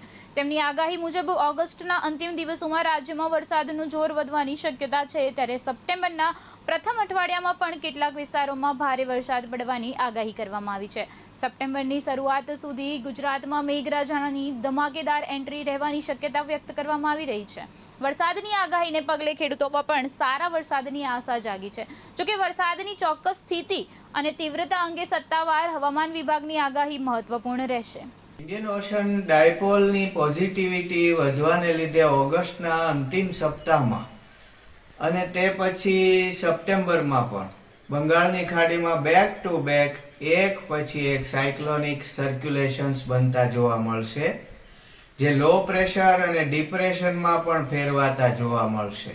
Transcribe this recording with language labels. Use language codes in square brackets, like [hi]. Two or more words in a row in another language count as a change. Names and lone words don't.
[gu] તેમની આગાહી મુજબ ઓગસ્ટના અંતિમ દિવસોમાં રાજ્યમાં વરસાદનું જોર વધવાની શક્યતા છે, ત્યારે સપ્ટેમ્બરના પ્રથમ અઠવાડિયામાં પણ કેટલાક વિસ્તારોમાં ભારે વરસાદ પડવાની આગાહી કરવામાં આવી છે। સપ્ટેમ્બરની શરૂઆત સુધી ગુજરાતમાં મેઘરાજાની ધમાકેદાર એન્ટ્રી રહેવાની શક્યતા વ્યક્ત કરવામાં આવી રહી છે। વરસાદની આગાહીને પગલે ખેડૂતોમાં પણ સારા વરસાદની આશા જાગી છે। જોકે વરસાદની ચોક્કસ સ્થિતિ અને તીવ્રતા અંગે સત્તાવાર હવામાન વિભાગની આગાહી મહત્વપૂર્ણ રહેશે। [en] Indian Ocean [gu] ડાયપોલની પોઝિટિવિટી વધવાને લીધે ઓગસ્ટના અંતિમ સપ્તાહમાં અને તે પછી સપ્ટેમ્બરમાં પણ બંગાળની ખાડીમાં [en] back to back [gu] એક પછી એક [en] cyclonic circulations [gu] બનતા જોવા મળશે, જે [en] low pressure [gu] અને ડિપ્રેશનમાં પણ ફેરવાતા જોવા મળશે।